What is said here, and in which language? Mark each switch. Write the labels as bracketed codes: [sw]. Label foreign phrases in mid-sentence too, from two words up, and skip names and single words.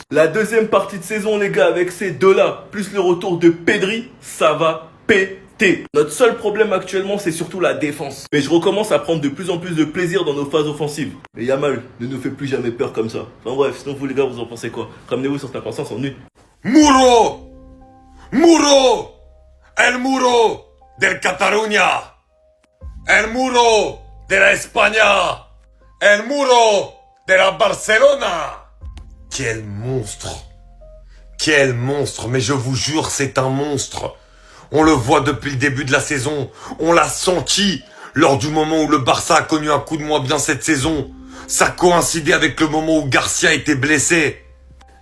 [fr] La deuxième partie de saison les gars avec ces 2-là, plus le retour de Pedri, ça va péter. Notre seul problème actuellement c'est surtout la défense. Mais je recommence à prendre de plus en plus de plaisir dans nos phases offensives. Et Yamal ne nous fait plus jamais peur comme ça. Enfin bref, sinon vous les gars vous en pensez quoi? Ramenez-vous sur ta croissance en une. [es] Muro! Muro! El muro del Catalunya! El muro de la España! El muro de la Barcelona! [fr] Quel monstre! Quel monstre! Mais je vous jure, c'est un monstre! On le voit depuis le début de la saison. On l'a senti lors du moment où le Barça a connu un coup de moins bien cette saison. Ça coïncidait avec le moment où Garcia était blessé.